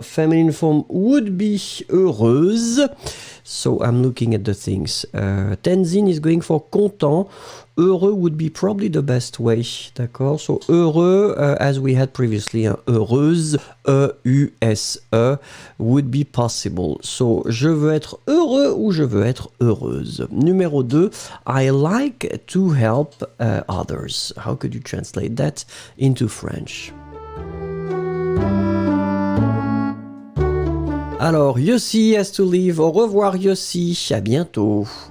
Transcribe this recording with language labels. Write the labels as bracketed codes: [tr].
[en] Feminine form would be heureuse. So I'm looking at the things. Tenzin is going for content. Heureux would be probably the best way, d'accord? So heureux, as we had previously, heureuse, E-U-S-E, would be possible. [fr] So je veux être heureux ou je veux être heureuse. [en] Numéro 2, I like to help others. How could you translate that into French? [fr] Alors, Yossi [en] has to leave. [fr] Au revoir, Yossi. À bientôt.